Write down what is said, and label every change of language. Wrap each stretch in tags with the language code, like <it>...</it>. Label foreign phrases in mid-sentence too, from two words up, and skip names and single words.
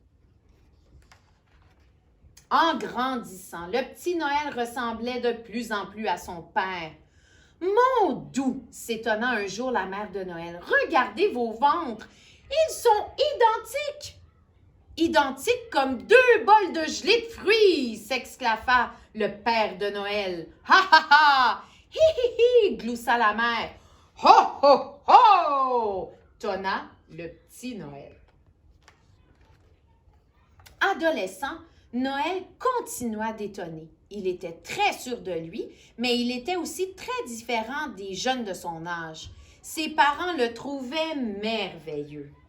<fr>En grandissant, le petit Noël ressemblait de plus en plus à son père. « Mon doux! » s'étonna un jour la mère de Noël. « Regardez vos ventres! Ils sont identiques! »« Identiques comme deux bols de gelée de fruits! » s'exclama le père de Noël. « Ha ha ha! Hi hi hi! » gloussa la mère. « Ho ho ho! » tonna le petit Noël. Adolescent, Noël continua d'étonner. Il était très sûr de lui, mais il était aussi très différent des jeunes de son âge. Ses parents le trouvaient merveilleux.</fr>